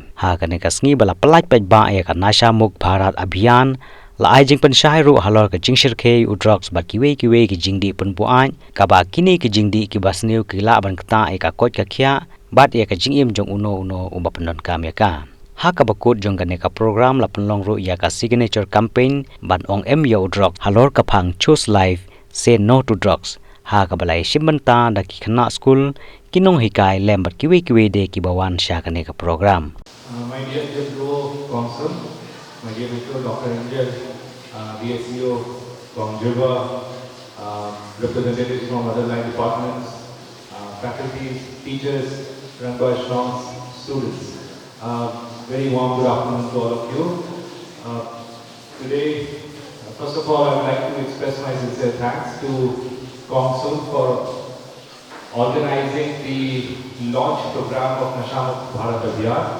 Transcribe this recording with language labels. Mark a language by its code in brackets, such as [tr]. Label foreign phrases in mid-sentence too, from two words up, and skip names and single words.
[kha] Ha kane kasngi bala pelaj paidbah ya ka Nasha Mukt Bharat Abhiyaan la ai jing pen shai ru halor ka jingshir ke u drugs bat kiwe ki jingdi pen buan ka ba kini ki jingdi ki basniu ki la ban kta e ka kot ka khia bat ya ka jingim jong uno umba pendon kam ya ka ha ka bakut jong ka ne ka program la penlong ru ya ka [en] signature campaign [kha] ban ong em yo drugs halor ka phang [en] choose life say no to drugs [kha] ha ka balai shimbanta da ki khana school kinong hikai lem bat kiwe de ki bawan sha ka ne ka program [en] my dear council, my dear Dr. Angel, DSEO from Jirwa, representatives from other line departments, faculty, teachers, run by strong students. Very warm good afternoon to all of you. Today, first of all, I would like to express my sincere thanks to Council for organizing the launch program of Nasha Mukt Bharat Abhiyaan.